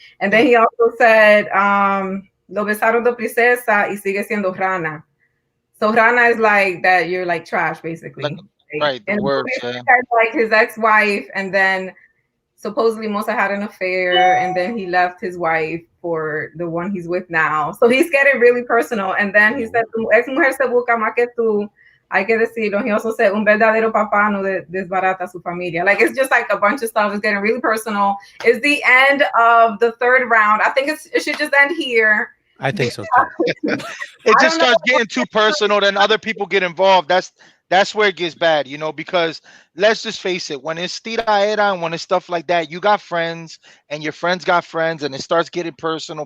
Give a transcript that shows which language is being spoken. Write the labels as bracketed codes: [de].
[en] And then he also said, [es] lo besaron de princesa y sigue siendo rana. [en] So rana is like that you're like trash, basically. Like, right, the and words, like his ex-wife, and then supposedly Mozart had an affair, and then he left his wife for the one he's with now. So he's getting really personal. And then he said, [es] tu ex mujer se busca más que tú, hay que decirlo. [en] He also said, [es] un verdadero papá no desbarata su familia. [en] Like, it's just like a bunch of stuff. It's getting really personal. It's the end of the third round. I think it should just end here. I think so too. It just starts getting too personal, then other people get involved. That's where it gets bad, you know, because let's just face it, when it's tiraera and when it's stuff like that, you got friends and your friends got friends, and it starts getting personal.